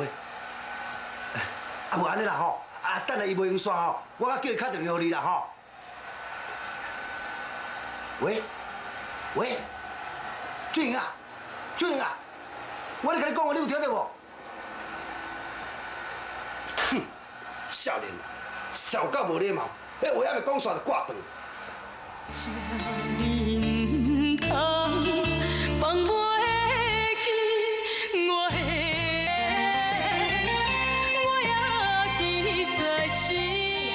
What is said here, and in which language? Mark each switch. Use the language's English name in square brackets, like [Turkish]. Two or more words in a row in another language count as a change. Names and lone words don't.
[Min Nan Chinese] 无安尼啦吼，等下伊无用线吼，我叫伊敲电话给你啦吼。喂，俊莹啊。俊啊，我咧甲你讲话，你有听到无？哼，少年啊，少到无礼貌，迄话还未讲煞就挂断。这人通放袂记我也记在心。